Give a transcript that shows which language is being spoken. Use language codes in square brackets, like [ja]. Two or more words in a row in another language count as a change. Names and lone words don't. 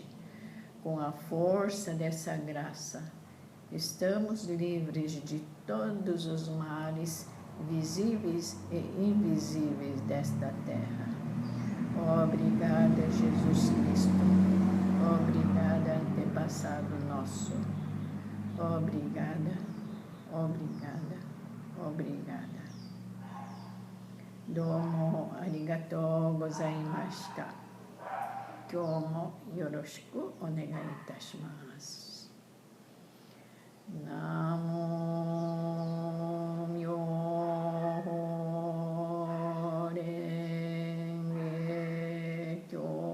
[pt] Com a força dessa graça, estamos livres de todos os males visíveis e invisíveis desta terra. Obrigada, Jesus Cristo. Obrigada, antepassado nosso. Obrigada, obrigada, obrigada. [ja] どうもありがとうございました. 今日もよろしくお願いいたします. 南無妙法蓮華経.